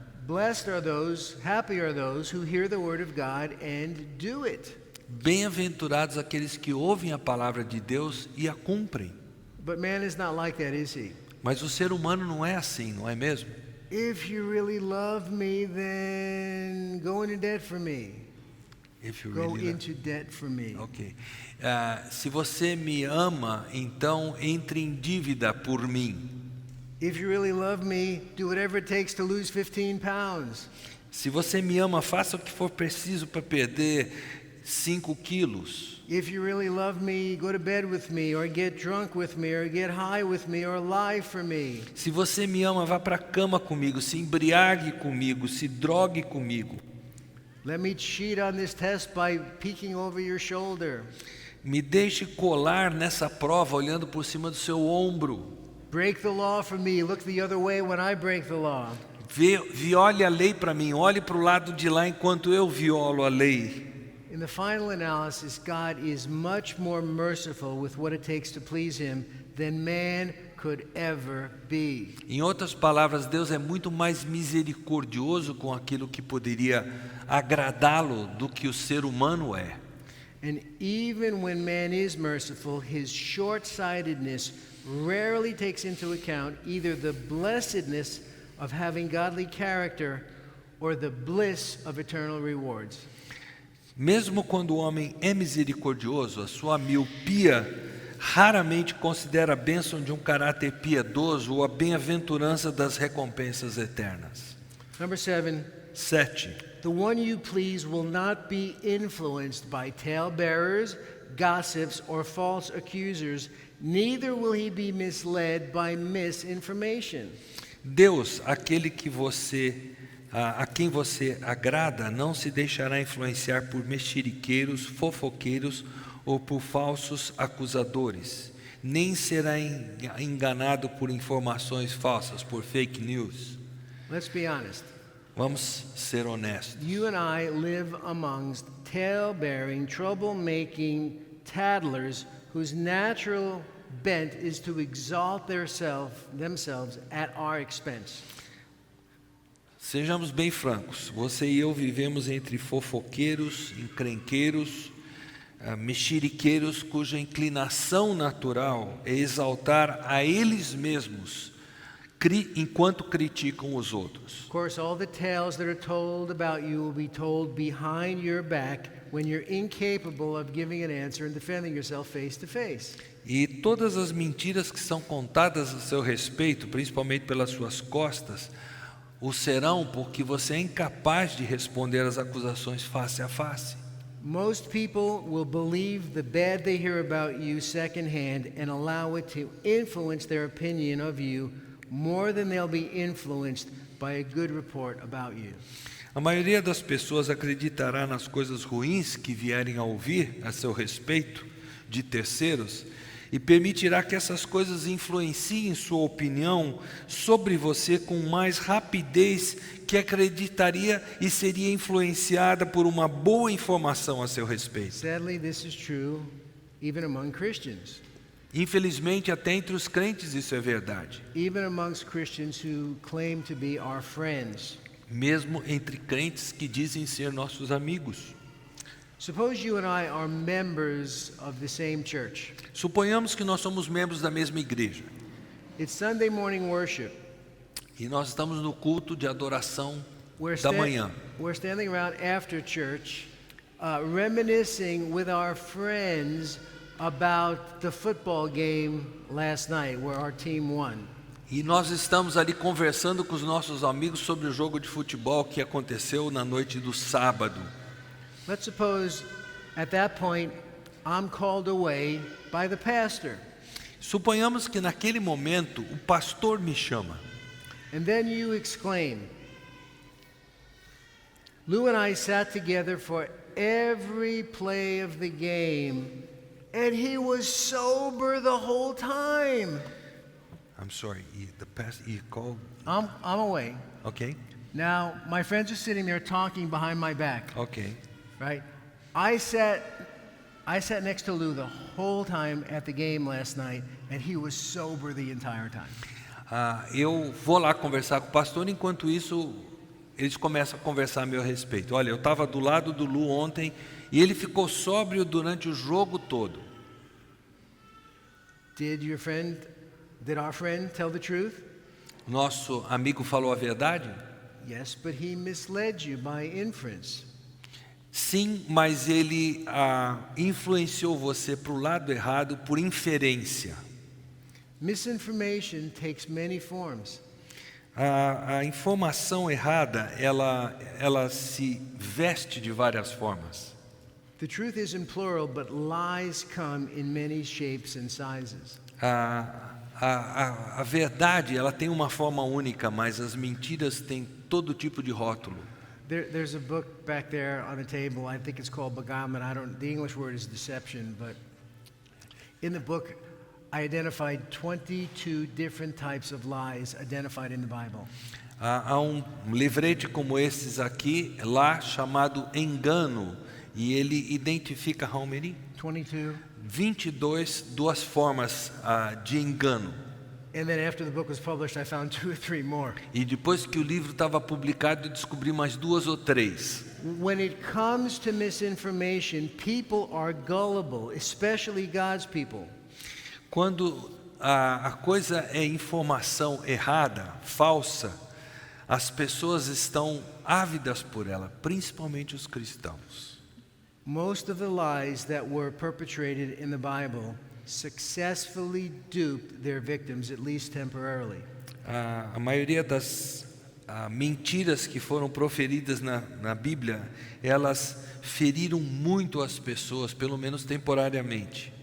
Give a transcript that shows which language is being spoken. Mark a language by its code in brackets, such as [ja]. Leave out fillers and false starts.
[en] Blessed are those, happy are those who hear the word of God and do it. [pt] Bem-aventurados aqueles que ouvem a palavra de Deus e a cumprem. [en] But man is not like that, is he? [pt] Mas o ser humano não é assim, não é mesmo? [en] If you really love me, then go into debt for me. If you Go really into debt for me. Ok. [pt] Se você me ama, então entre em dívida por mim. [en] If you really love me, do whatever it takes to lose 15 pounds. [pt] Se você me ama, faça o que for preciso para perder 5 quilos. [en] If you really love me, go to bed with me, or get drunk with me, or get high with me, or lie for me. [pt] Se você me ama, vá para a cama comigo, se embriague comigo, se drogue comigo. [en] Let me cheat on this test by peeking over your shoulder. [pt] Me deixe colar nessa prova olhando por cima do seu ombro. [en] Break the law for me. Look the other way when I break the law. [pt] Viole a lei para mim, olhe para o lado de lá enquanto eu violo a lei. [en] In the final analysis, God is much more merciful with what it takes to please Him than man could ever be. [pt] Em outras palavras, Deus é muito mais misericordioso com aquilo que poderia agradá-lo do que o ser humano é. [en] And even when man is merciful, his short-sightedness rarely takes into account either the blessedness of having godly character or the bliss of eternal rewards. [pt] Mesmo quando o homem é misericordioso, a sua miopia raramente considera a bênção de um caráter piedoso ou a bem-aventurança das recompensas eternas. [en] Number 7. [pt] 7. [en] The one you please will not be influenced by talebearers, gossips, or false accusers, neither will he be misled by misinformation. [pt] Deus, aquele que a quem você agrada, não se deixará influenciar por mexeriqueiros, fofoqueiros ou por falsos acusadores, nem será enganado por informações falsas, por fake news. [en] Let's be honest. [pt] Vamos ser honestos. [en] You and I live amongst tale-bearing, trouble-making tattlers whose natural bent is to exalt themselves at our expense. [pt] Sejamos bem francos, você e eu vivemos entre fofoqueiros, encrenqueiros, mexeriqueiros cuja inclinação natural é exaltar a eles mesmos enquanto criticam os outros. [en] Of course, all the tales that are told about you will be told behind your back when you're incapable of giving an answer and defending yourself face to face. [pt] E todas as mentiras que são contadas a seu respeito, principalmente pelas suas costas, o serão porque você é incapaz de responder às acusações face a face. [en] Most people will believe the bad they hear about you secondhand and allow it to influence their opinion of you more than they'll be influenced by a good report about you. [pt] A maioria das pessoas acreditará nas coisas ruins que vierem a ouvir a seu respeito de terceiros e permitirá que essas coisas influenciem sua opinião sobre você com mais rapidez que acreditaria e seria influenciada por uma boa informação a seu respeito. [en] Sadly, this is true even among Christians. [pt] Infelizmente, até entre os crentes isso é verdade. [en] even amongst Christians who claim to be our friends. [pt] Mesmo entre crentes que dizem ser nossos amigos. [en] Suppose you and I are members of the same church. [pt] Suponhamos que nós somos membros da mesma igreja. [en] It's Sunday morning worship. [pt] E nós estamos no culto de adoração [en] We're, [pt] da manhã. [en] we're standing around after church, reminiscing with our friends about the football game last night where our team won. [pt] E nós estamos ali conversando com os nossos amigos sobre o jogo de futebol que aconteceu na noite do sábado. [en] Let's suppose at that point I'm called away by the pastor. [pt] Suponhamos que naquele momento o pastor me chama. [en] And then you exclaim, Lou and I sat together for every play of the game, and he was sober the whole time. I'm sorry, the pastor called. I'm away. Okay, Now, my friends are sitting there talking behind my back, okay. right? I sat next to Lou the whole time at the game last night, and he was sober the entire time. [pt] Eu vou lá conversar com o pastor, enquanto isso eles começam a conversar a meu respeito. Olha, eu estava do lado do Lu ontem e ele ficou sóbrio durante o jogo todo. [en] Did our friend tell the truth? [pt] Nosso amigo falou a verdade? [en] Yes, but he misled you by inference. [pt] Sim, mas ele influenciou você para o lado errado por inferência. [en] Misinformation takes many forms. [pt] A informação errada, ela se veste de várias formas. [en] The truth is in plural, but lies come in many shapes and sizes. [pt] A verdade, ela tem uma forma única, mas as mentiras têm todo tipo de rótulo. [en] There's a book back there on the table. I think it's called Beguilement. The English word is deception, but in the book, I identified 22 different types of lies identified in the Bible. [pt] Há livrete como esses aqui, lá chamado Engano, e ele identifica [en] how many? [pt] 22 duas formas de engano. [en] And then after the book was published, I found 2 or 3 more. [pt] E depois que o livro estava publicado, eu descobri mais 2 ou 3. [en] When it comes to misinformation, people are gullible, especially God's people. [pt] Quando a coisa é informação errada, falsa, as pessoas estão ávidas por ela, principalmente os cristãos. [en] Most of the lies that were perpetrated in the Bible successfully duped their victims, at least temporarily. [pt] A maioria das mentiras que foram proferidas na Bíblia, elas feriram muito as pessoas, pelo menos temporariamente.